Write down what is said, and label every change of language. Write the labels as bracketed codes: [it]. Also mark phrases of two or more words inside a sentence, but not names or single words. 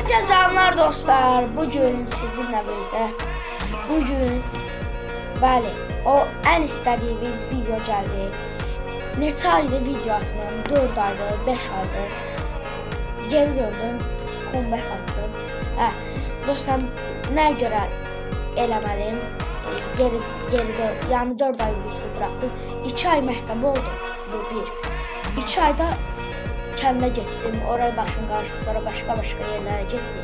[tr] Herkese selamlar dostlar. Bugün sizinle birlikte bəli, o en istediğimiz video geldi. Neçə aydır video atmıyorum. 4 aydır, 5 aydır. Geri döndüm. Comeback attım. [az] Dostlar, nə görə eləmədim? [tr] Yani 4 ay video bıraktım. 2 ay [az] məktəb oldu. [tr] Bu bir. [az] 2 ayda kəndə getdim, oraya başım qarışdı, sonra başqa yerlərə getdim.